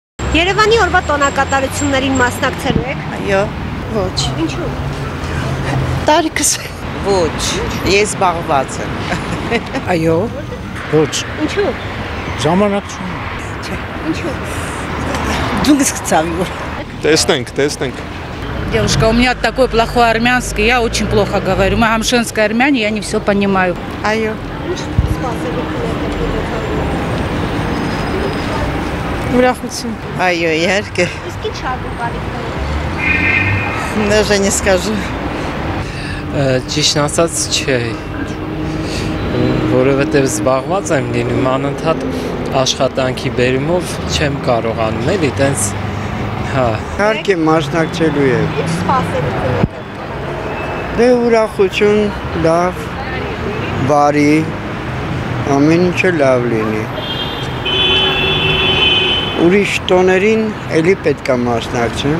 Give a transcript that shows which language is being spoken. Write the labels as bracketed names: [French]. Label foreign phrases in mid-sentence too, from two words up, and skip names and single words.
[Armenian] Երևանի օրվա տոնակատարություններին մասնակցելու եք։ Այո, ոչ։ Ինչու՞։ Տարիքս ոչ, ես զբաղված եմ։ Այո, ոչ։ Ինչու՞։ Ժամանակ չունեմ։ Ինչու՞։ Դու գցացավ։ Տեսնենք։ [Russian] Девушка, у меня такой плохой армянский, я очень плохо говорю. Мы амшинское армяне, я не все понимаю. [Armenian] Այո։ Ուրախություն։ Այո, իհարկե։ Իսկ ինչ հագու կարիքներ։ [Russian] Даже не скажу։ [Armenian] Ճիշտ ասած չէ, որովհետև զբաղված եմ լինում անընդհատ աշխատանքի բերումով չեմ կարողանում էլի տենց հա Իհարկե մասնակցելու եմ։ Ինչ սպասելիք ունեք։ Դե ուրախություն, լավ, բարի, ամեն ինչը լավ լինի։ Ուրիշ տոներին էլի պետք է մասնակցեմ։